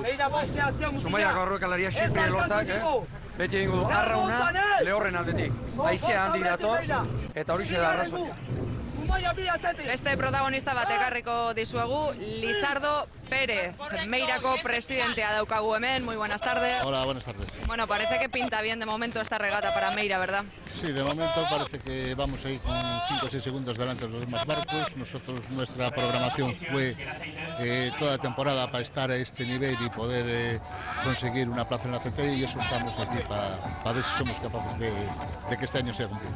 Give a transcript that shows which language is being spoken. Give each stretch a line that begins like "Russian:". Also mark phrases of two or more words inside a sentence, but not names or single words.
Basque: Zumaiak aurrekalaria xifri lortzak, beti egingo du Arrauna Lehorren aldetik. Haizea handi dator, eta hori da arrazoia. Beste protagonista bat ekarriko dizuegu, Lizardo Pérez, Meirako presidentea daukagu hemen.
Spanish: Muy buenas tardes. Hola, buenas tardes. Bueno, parece que pinta bien de momento esta regata para Meira, ¿verdad? Sí, de momento parece que vamos ahí con 5 o 6 segundos delante de los demás barcos. Nosotros, nuestra programación fue toda la temporada para estar a este nivel y poder conseguir una plaza en la CT, y eso estamos aquí para ver si somos capaces de que este año sea cumplido.